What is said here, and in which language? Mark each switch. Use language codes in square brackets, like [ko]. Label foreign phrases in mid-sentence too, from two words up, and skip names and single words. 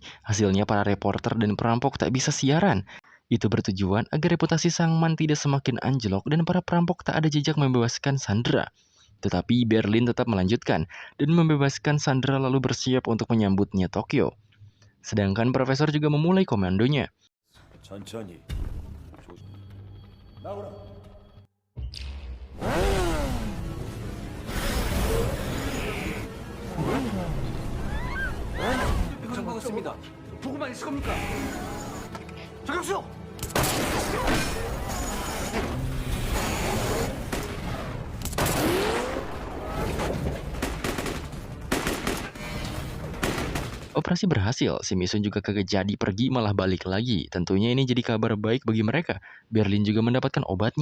[id] Hasilnya para reporter dan perampok tak bisa siaran. Itu bertujuan agar reputasi Sang-man tidak semakin anjlok dan para perampok tak ada jejak membebaskan Sandra. Tetapi Berlin tetap melanjutkan dan membebaskan Sandra lalu bersiap untuk menyambutnya Tokyo. Sedangkan profesor juga memulai komandonya. [ko] 보고만 있을 겁니까? 저격수! [id] Operasi berhasil, si Misun juga kagak jadi pergi malah balik lagi. Tentunya ini jadi kabar baik bagi mereka. Berlin juga mendapatkan obatnya.